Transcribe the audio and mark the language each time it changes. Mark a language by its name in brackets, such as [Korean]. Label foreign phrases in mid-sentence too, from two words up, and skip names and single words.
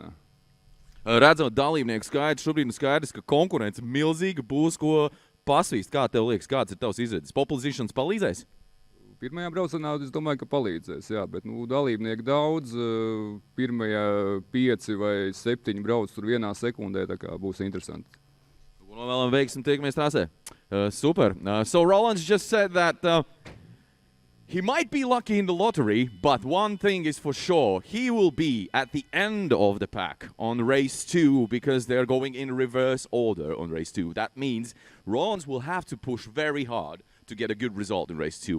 [Latvian] Redzot dalībnieku skaidrs, šobrīd skaidrs, ka konkurence milzīga būs, ko pasvīst. Kā tev liekas, kāds ir tavs izredzes? [English] Pole positions [Latvian] palīdzēs? Pirmajā braucienā es domāju, ka palīdzēs, jā, bet dalībnieku daudz, pirmajā 5 vai 7 brauc tur vienā sekundē, tā kā būs interesanti. Vēlam veiksim, tiekamies trasē. Super. [English] So Rolands just said that he might be lucky in the lottery, but one thing is for sure, he will be at the end of the pack on race 2 because they're going in reverse order on race 2. That means Rolands will have to push very hard to get a good result in race 2.